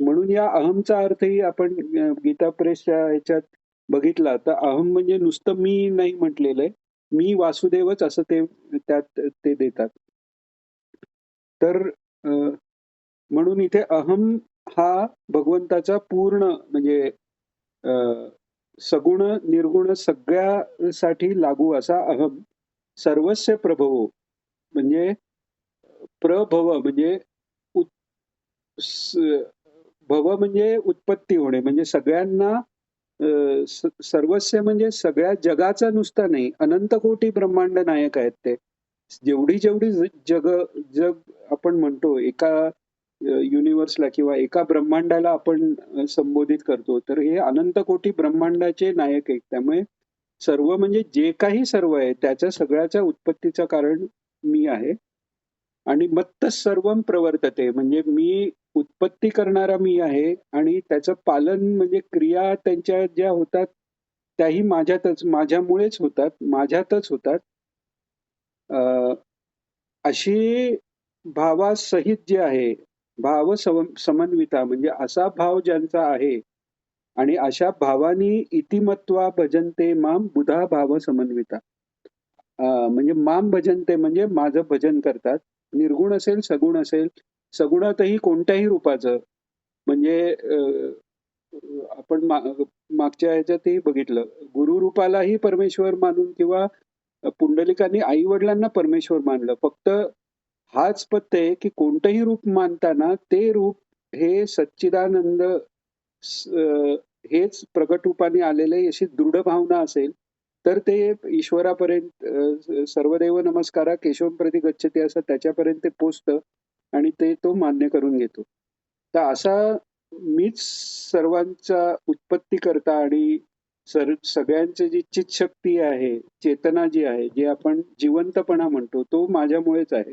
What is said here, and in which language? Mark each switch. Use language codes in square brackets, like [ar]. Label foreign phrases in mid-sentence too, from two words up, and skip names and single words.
[mr] म्हणून या अहमचा अर्थही आपण गीता प्रेसच्या ह्याच्यात बघितला तर अहम म्हणजे नुसतं मी नाही म्हटलेलं आहे, मी वासुदेवच असं ते त्यात ते देतात. तर म्हणून इथे अहम हा भगवंताचा पूर्ण म्हणजे सगुण निर्गुण सगळ्यासाठी लागू असा अहम. [sa] सर्वस्य प्रभवो [mr] म्हणजे प्रभव म्हणजे भव म्हणजे उत्पत्ती होणे, म्हणजे सगळ्यांना सर्वस्य म्हणजे सगळ्या जगाचा नुसता नाही, अनंत कोटी ब्रह्मांड नायक आहेत ते. जेवढी जेवढी जग आपण म्हणतो एका युनिव्हर्सला किंवा एका ब्रह्मांडाला आपण संबोधित करतो, तर हे अनंत कोटी ब्रह्मांडाचे नायक आहेत. त्यामुळे सर्व म्हणजे जे काही सर्व आहे त्याच्या सगळ्याच्या उत्पत्तीचं कारण मी आहे. आणि [sa] मत्त सर्वम प्रवर्तते [mr] म्हणजे मी उत्पत्ती करणारा मी आहे आणि त्याचं पालन म्हणजे क्रिया त्यांच्या ज्या होतात त्याही माझ्यामुळेच होतात, माझ्यातच होतात. अशी भावासहित जे आहे, [sa] भाव समन्विता [mr] म्हणजे असा भाव ज्यांचा आहे आणि अशा भावानी [sa] इतिमत्वा भजनते माम बुधा भाव समन्विता. [mr] म्हणजे [sa] माम भजनते [mr] म्हणजे माझं भजन करतात. निर्गुण असेल, सगुण असेल, सगुणातही कोणत्याही रूपाचं म्हणजे आपण मागच्या ह्याच्यातही बघितलं. गुरुरूपालाही परमेश्वर मानून किंवा पुंडलिकांनी आई वडिलांना परमेश्वर मानलं. फक्त हाच पत्ते आहे की कोणतंही रूप मानताना ते रूप हे सच्चिदानंद हेच प्रगट रूपाने आलेले अशी दृढ भावना असेल तर ते ईश्वरापर्यंत [sa] सर्वदेव नमस्कारा केशवम प्रति गच्छते [mr] असं त्याच्यापर्यंत ते पोचतं आणि ते तो मान्य करून घेतो. तर असा मीच सर्वांचा उत्पत्ती करता आणि सगळ्यांची जी चितशक्ती आहे, चेतना जी आहे, जे आपण जिवंतपणा म्हणतो, तो माझ्यामुळेच आहे.